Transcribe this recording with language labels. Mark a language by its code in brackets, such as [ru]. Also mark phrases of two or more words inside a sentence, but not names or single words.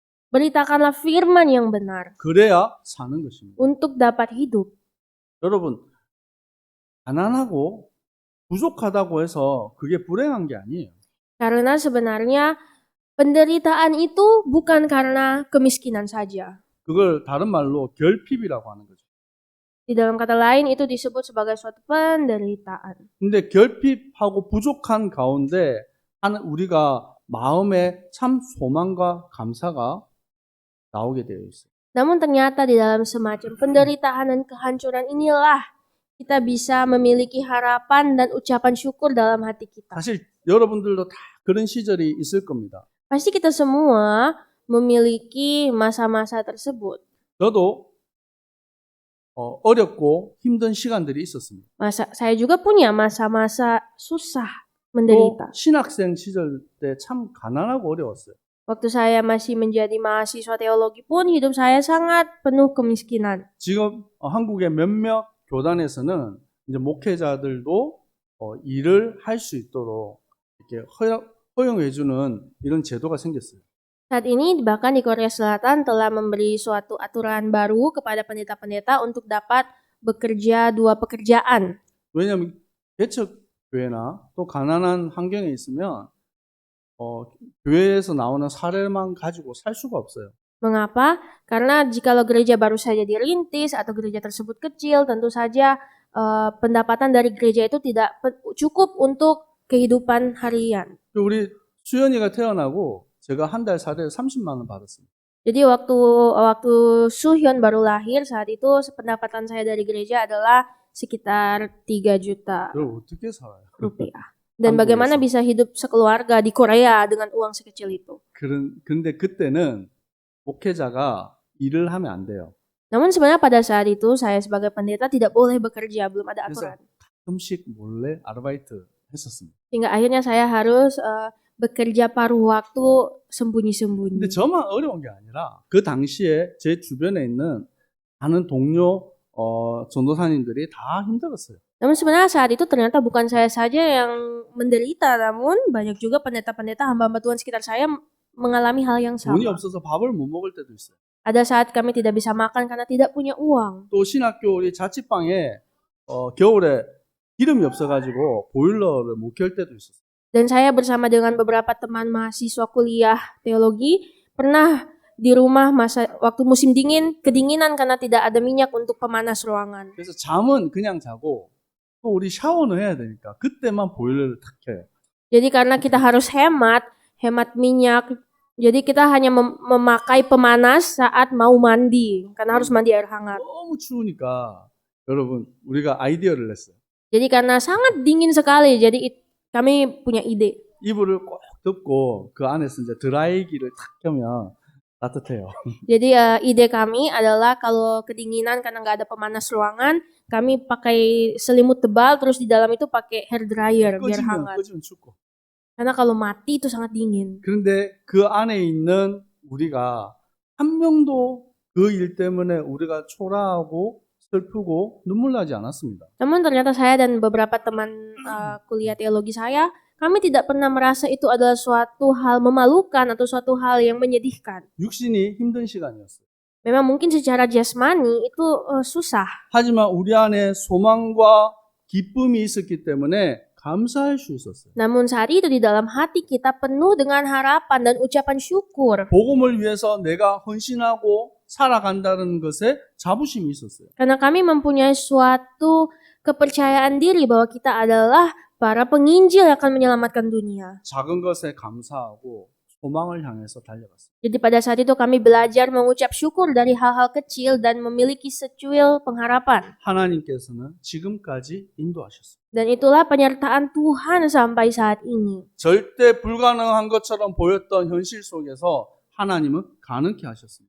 [id] Beritakanlah firman yang benar [ko] 그래야 사는 것입니다. [id] untuk dapat hidup. [ko] 여러분, 가난하고 부족하다고 해서 그게 불행한 게 아니에요. [id] Karena sebenarnya penderitaan itu bukan karena kemiskinan saja. [ko] 그걸 다른 말로 결핍이라고 하는 거죠. [id] Di dalam kata lain itu disebut sebagai suatu penderitaan. [ko] 근데 결핍하고 부족한 가운데 우리가 마음에 참 소망과 감사가 나오게 되어 있어요. [id] Namun ternyata di dalam semacam penderitaan dan kehancuran inilah kita bisa memiliki harapan dan ucapan syukur dalam hati kita. [ko] 사실 여러분들도 다 그런 시절이 있을 겁니다. [id] Pasti kita semua memiliki masa-masa tersebut. [ko] 저도 어렵고 힘든 시간들이 있었습니다. [id] Saya juga punya masa-masa susah, [ko] 또 [id] menderita. [ko] 신학생 시절 때 참 가난하고 어려웠어요. [id] Waktu saya masih menjadi mahasiswa teologi pun hidup saya sangat penuh kemiskinan. [ko] 지금 한국의 몇몇 교단에서는 이제 목회자들도 일을 할 수 있도록 이렇게 허용해주는 이런 제도가 생겼어요. [id] Saat ini bahkan di Korea Selatan telah memberi suatu aturan baru kepada pendeta-pendeta untuk dapat bekerja 2 pekerjaan. [ko] 왜냐하면 개척교회나 또 가난한 환경에 있으면 교회에서 나오는 사례만 가지고 살 수가 없어요. [id] Mengapa? Karena jikalau gereja baru saja dirintis atau gereja tersebut kecil, tentu saja pendapatan dari gereja itu tidak cukup untuk kehidupan harian. [ko] 우리 수연이가 태어나고 제가 한 달 사례를 30만 원 받았습니다. [id] Jadi waktu Suhyun baru lahir, saat itu pendapatan saya dari gereja adalah sekitar 3 juta [ko] 그걸 어떻게 살아요? [id] rupiah. Dan bagaimana bisa hidup sekeluarga di Korea dengan uang sekecil itu? [ko] 근데 그때는 목회자가 일을 하면 안 돼요. [id] Namun sebenarnya pada saat itu saya sebagai pendeta tidak boleh bekerja, belum ada [ko] 그래서 [id] aturan. [ko] 가끔씩 몰래 아르바이트 했었습니다. [id] Sehingga akhirnya saya harus bekerja paruh waktu sembunyi-sembunyi. [ko] 근데 저만 어려운 게 아니라 그 당시에 제 주변에 있는 많은 동료 전도사님들이 다 힘들었어요. [id] Namun sebenarnya saat itu ternyata bukan saya saja yang menderita, namun banyak juga pendeta-pendeta hamba-hamba Tuhan sekitar saya mengalami hal yang [ko] 돈이 [id] sama. [ko] 없어서 밥을 못 먹을 때도 있어요. [id] Ada saat kami tidak bisa makan karena tidak punya uang. [ko] 또 신학교 우리 자취방에 겨울에 기름이 없어가지고 보일러를 못 켤 때도 있었어요. [id] Dan saya bersama dengan beberapa teman mahasiswa kuliah teologi pernah di rumah waktu musim dingin kedinginan karena tidak ada minyak untuk pemanas ruangan. [ko] 그래서 잠은 그냥 자고 또 우리 샤워는 해야 되니까 그때만 보일러를 탁 켜요. [id] Jadi karena kita harus hemat minyak, jadi kita hanya memakai pemanas saat mau mandi karena harus mandi air hangat. [ko] 너무 추우니까 여러분 우리가 아이디어를 냈어요. [id] Jadi karena sangat dingin sekali, jadi kami punya ide. [ko] 이불을 꼭 덮고 그 안에서 이제 드라이기를 탁 켜면 따뜻해요. [id] Jadi ide kami adalah kalau kedinginan karena nggak ada pemanas ruangan, kami pakai selimut tebal terus di dalam itu pakai [en] hair dryer [id] biar hangat. [ko] 꺼지면 춥고. [id] Karena kalau mati itu sangat dingin. [ko] 그런데 그 안에 있는 우리가 한 명도 그 일 때문에 우리가 초라하고 슬프고 눈물 나지 않았습니다. [id] Namun ternyata saya dan beberapa teman kuliah teologi saya, kami tidak pernah merasa itu adalah suatu hal memalukan atau suatu hal yang menyedihkan. [ko] 육신이 힘든 시간이었어요. [id] Memang mungkin secara jasmani itu susah. [ko] 하지만 우리 안에 소망과 기쁨이 있었기 때문에 감사할 수 있었어요. [id] Namun saat itu di dalam hati kita penuh dengan harapan dan ucapan syukur. [ko] 복음을 위해서 내가 헌신하고 살아간다는 것에 자부심이 있었어요. [id] Karena kami mempunyai suatu kepercayaan diri bahwa kita adalah para penginjil yang akan menyelamatkan dunia. [ko] 작은 것에 감사하고 소망을 향해서 달려갔어요. [id] Jadi pada saat itu kami belajar mengucap syukur dari hal-hal kecil dan memiliki secuil pengharapan. [ko] 하나님께서는 지금까지 인도하셨어요. [id] Dan itulah penyertaan Tuhan sampai saat ini. [ko] 절대 불가능한 것처럼 보였던 현실 속에서 하나님은 가능케 하셨습니다.